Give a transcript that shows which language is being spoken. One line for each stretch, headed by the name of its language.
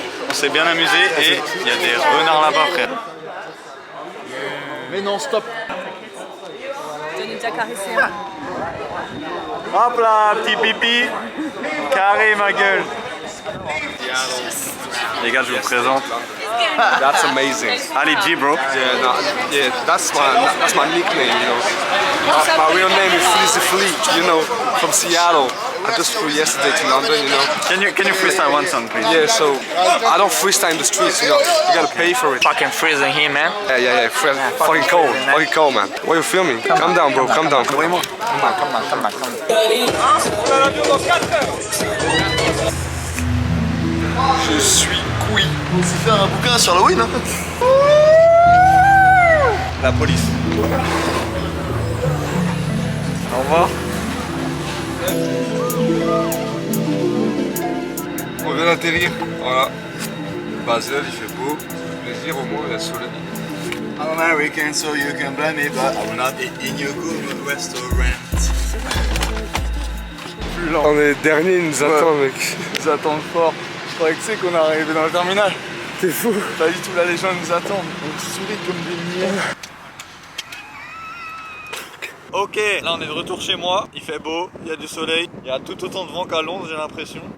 French: On s'est bien amusé et il y a des renards là-bas frère. Mais non, stop. déjà caressé. Hop là, petit pipi. Carré ma gueule. Les gars, je vous présente.
English: That's amazing. Ali G, bro. Yeah, that's my nickname, you know. My real name is Fleezy Fleet, you know, from Seattle. I just flew yesterday to London, you know. Can you freestyle one song, please? Yeah, so I don't freestyle in the streets, you know. You gotta pay for it. Fucking freezing here, man. Yeah. Fucking cold, man. Why are you filming? Calm down, bro. Calm down.
French: Je suis couille. On s'est fait un bouquin sur Halloween, hein. La police. Au revoir. On vient d'atterrir, voilà. Basel, il fait beau, plaisir au moins, il y a le soleil.
English: I'm American, so you can blame me, but I will not eat in your good restaurant.
French: On est dernier, ils nous attendent, mec. Ils nous attendent fort. Je croyais que c'est qu'on est arrivé dans le terminal. T'es fou. Pas du tout, là les gens nous attendent. On sourit comme des miens. Ok, là on est de retour chez moi, il fait beau, il y a du soleil, il y a tout autant de vent qu'à Londres j'ai l'impression.